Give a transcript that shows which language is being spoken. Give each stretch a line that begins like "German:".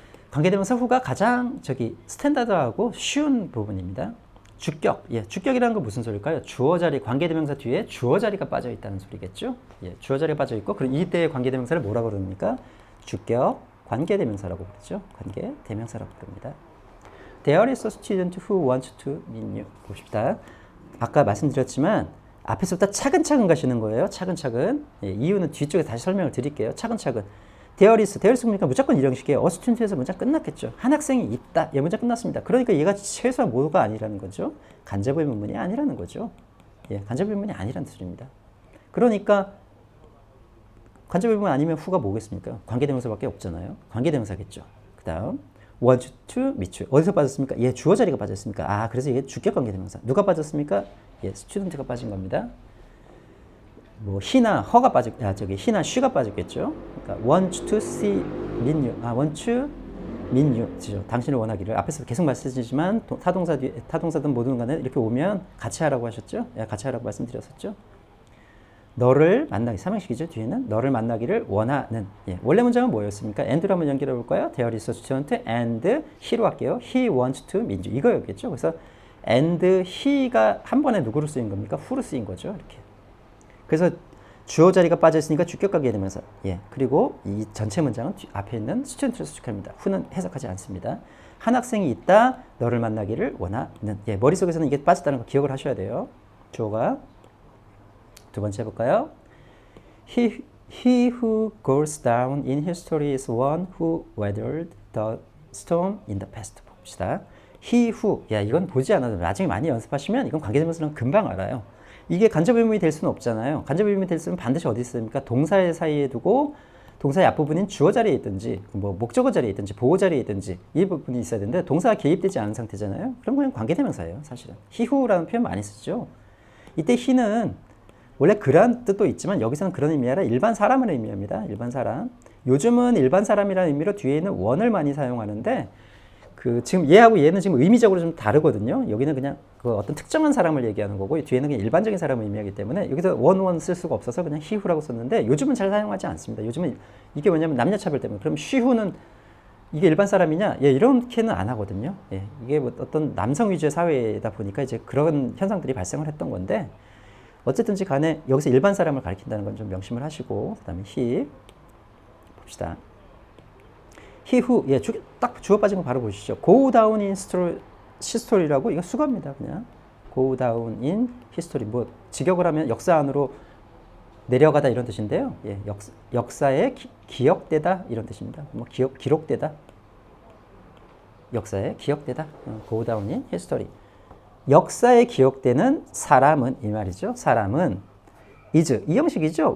Korean: 관계대명사 who가 가장 스탠다드하고 쉬운 부분입니다. 주격, 예, 주격이라는 건 무슨 소리일까요? 주어 자리, 관계대명사 뒤에 주어 자리가 빠져 있다는 소리겠죠? 예, 주어 자리가 빠져 있고, 그럼 이때의 관계대명사를 뭐라고 그럽니까? 주격, 관계대명사라고 부르죠. 관계대명사라고 부릅니다.
English: There is a student who wants to meet you.
Korean: 봅시다. 아까 말씀드렸지만 앞에서부터 차근차근 가시는 거예요. 차근차근. 예, 이유는 뒤쪽에 다시 설명을 드릴게요. 차근차근.
English: There is
Korean: 그러니까 무조건 이 형식이에요.
English: A student
Korean: 에서 문장 끝났겠죠. 한 학생이 있다. 예, 문장 끝났습니다. 그러니까 얘가 최소한 뭐가 아니라는 거죠. 간접 의문문이 아니라는 거죠. 예, 간접 의문문이 아니라는 뜻입니다. 그러니까 간접 의문문 아니면 who가 뭐겠습니까? 관계대명사밖에 없잖아요. 관계대명사겠죠. 그 다음
English: want to meet you.
Korean: 어디서 빠졌습니까? 예, 주어 자리가 빠졌습니까? 아, 그래서 이게 주격 관계대명사. 누가 빠졌습니까? 예, student가 빠진 겁니다. 뭐 he나 her가 he나 she가 빠졌겠죠. 그러니까
English: want to see meet you. want to meet you.
Korean: 당신을 원하기를. 앞에서 계속 말씀드리지만 타동사 뒤에 타동사든 뭐든 간에 이렇게 오면 같이 하라고 하셨죠? 예, 같이 하라고 말씀드렸었죠. 너를 만나기, 삼형식이죠. 뒤에는 너를 만나기를 원하는. 예, 원래 문장은 뭐였습니까? and로 한번 연결해 볼까요?
English: There is a student and he로
Korean: 할게요.
English: He wants to meet you.
Korean: 이거였겠죠. 그래서 and he가 한 번에 누구로 쓰인 겁니까? who로 쓰인 거죠. 이렇게. 그래서 주어 자리가 빠져 있으니까 주격 관계대명사. 예, 그리고 이 전체 문장은 앞에 있는 student를 수축합니다. who는 해석하지 않습니다. 한 학생이 있다. 너를 만나기를 원하는. 예, 머릿속에서는 이게 빠졌다는 거 기억을 하셔야 돼요. 주어가. 두 번째 해볼까요?
English: He who goes down in history is one who weathered the storm in the past.
Korean: 봅시다.
English: He who.
Korean: 야, 이건 보지 않아도 나중에 많이 연습하시면 이건 관계대명사는 금방 알아요. 이게 간접 의문이 될 수는 없잖아요. 간접 의문이 될 수는 반드시 어디 있습니까? 동사의 사이에 두고 동사의 앞부분인 주어 자리에 있든지 뭐 목적어 자리에 있든지 보호 자리에 있든지 이 부분이 있어야 되는데 동사가 개입되지 않은 상태잖아요. 그럼 그냥 관계대명사예요. 사실은.
English: He who
Korean: 라는 표현 많이 쓰죠. 이때 he는 원래 그런 뜻도 있지만 여기서는 그런 의미 아니라 일반 사람을 의미합니다. 일반 사람. 요즘은 일반 사람이라는 의미로 뒤에 있는 원을 많이 사용하는데 지금 얘하고 얘는 지금 의미적으로 좀 다르거든요. 여기는 그냥 그 어떤 특정한 사람을 얘기하는 거고 뒤에는 그냥 일반적인 사람을 의미하기 때문에 여기서 원 쓸 수가 없어서 그냥
English: he who
Korean: 라고 썼는데 요즘은 잘 사용하지 않습니다. 요즘은 이게 뭐냐면 남녀차별 때문에. 그럼 she who는 이게 일반 사람이냐? 예, 이렇게는 안 하거든요. 예, 이게 뭐 어떤 남성 위주의 사회다 보니까 이제 그런 현상들이 발생을 했던 건데 어쨌든지 간에 여기서 일반 사람을 가리킨다는 건 좀 명심을 하시고 그 다음에 he 봅시다.
English: he who
Korean: 예, 딱 주어 빠진 거 바로 보시죠.
English: go down in history라고
Korean: 이거 수거입니다. 그냥
English: go down in history
Korean: 뭐 직역을 하면 역사 안으로 내려가다 이런 뜻인데요. 예, 역사에 기억되다 이런 뜻입니다. 뭐 기록되다 역사에 기억되다
English: go down in history.
Korean: 역사에 기억되는 사람은 이 말이죠. 사람은 is 이 형식이죠.